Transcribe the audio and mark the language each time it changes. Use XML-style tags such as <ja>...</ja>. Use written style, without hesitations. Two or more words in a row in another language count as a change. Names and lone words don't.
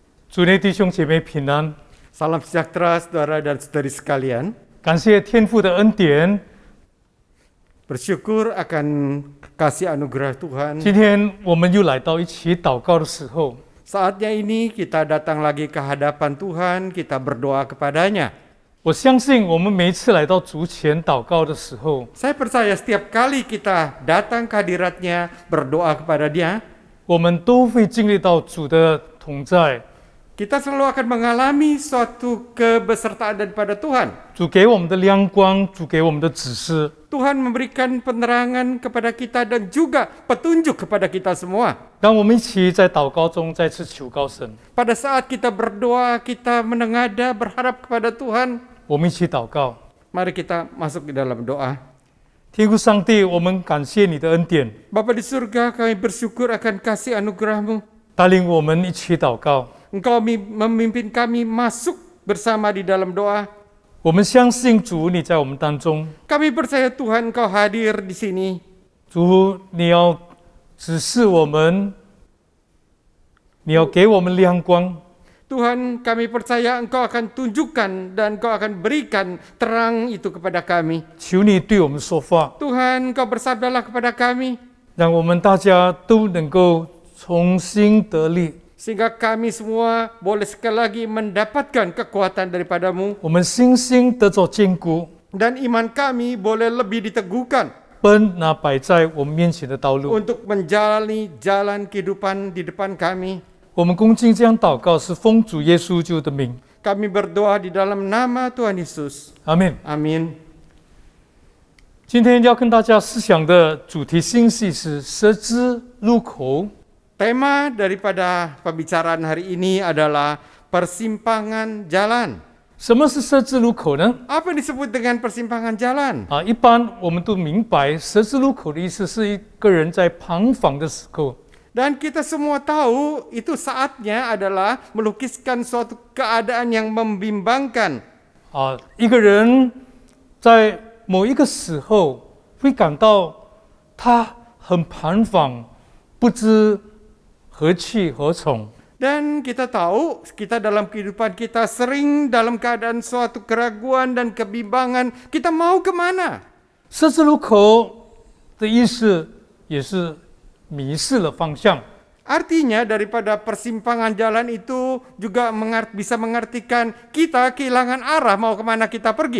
<zh>主内弟兄姐妹平安，</zh> <id>Salam sejahtera saudara dan saudari sekalian.</id> <zh>感谢天父的恩典。</zh> <id>Bersyukur akan kasih anugerah Tuhan.</id> <zh>今天我们又来到一起祷告的时候，</zh> <id>Saatnya ini kita datang lagi ke hadapan Tuhan, kita berdoa kepadanya.</id> <zh>我相信我们每一次来到主前祷告的时候，</zh> <id>Saya percaya setiap kali kita datang ke hadiratnya, berdoa kepada Dia,</id> <zh>我们都会经历到主的同在。</zh> <id>kita selalu akan mengalami suatu kebesertaan daripada Tuhan.</id> <zh>主给我们的亮光，主给我们的指示，</zh> <id>Tuhan memberikan penerangan kepada kita dan juga petunjuk kepada kita semua.</id> <zh>让我们一起在祷告中再次求告神。</zh> <id>Pada saat kita berdoa, kita menengadah, berharap kepada Tuhan,</id> <zh>我们一起祷告，</zh> <id>mari kita masuk ke dalam doa.</id> <zh>天父上帝，我们感谢你的恩典，</zh> <id>Bapa di surga, kami bersyukur akan kasih anugerah-Mu.</id> <zh>带领我们一起祷告。</zh> <id>Engkau memimpin kami masuk bersama di dalam doa.</id> <zh>我们相信主你在我们当中，</zh> <id>Kami percaya Tuhan Engkau hadir di sini.</id> <zh>主你要指示我们，你要给我们亮光。</zh> <id>Tuhan, kami percaya Engkau akan tunjukkan dan Engkau akan berikan terang itu kepada kami.</id> <zh>求你对我们说话，</zh> <id>Tuhan, Engkau bersabdalah kepada kami,</id> <zh>让我们大家都能够重新得力，</zh> <id>sehingga kami semua boleh sekali lagi mendapatkan kekuatan daripada-Mu,</id> <zh>我们信心得着坚固，</zh> <id>dan iman kami boleh lebih diteguhkan</id> <zh>奔那摆在我们面前的道路。</zh> <id>untuk menjalani jalan kehidupan di depan kami.</id> <zh>我们恭敬这样祷告，是奉主耶稣基督的名，</zh> <id>Kami berdoa di dalam nama Tuhan Yesus.</id> <zh>阿门。</zh> <id>Amin.</id> <zh>今天要跟大家思想的主题信息是十字路口。</zh> <id>Tema daripada pembicaraan hari ini adalah persimpangan jalan.</id> <zh>什么是十字路口呢？</zh> <id>Apa yang disebut dengan persimpangan jalan?</id> <zh>一般我们都明白，十字路口的意思是一个人在彷徨的时候，</zh> <id>Dan kita semua tahu itu saatnya adalah melukiskan suatu keadaan yang membimbangkan.</id> <zh>一个人在某一个时候会感到他很彷徨，不知何去何从。</zh> <id>Dan kita tahu, kita dalam kehidupan kita sering dalam keadaan suatu keraguan dan kebimbangan. Kita mau kemana?</id> <zh>十字路口的意思也是迷失了方向。</zh> <id>Artinya daripada persimpangan jalan itu juga bisa mengartikan kita kehilangan arah mau kemana kita pergi.</id>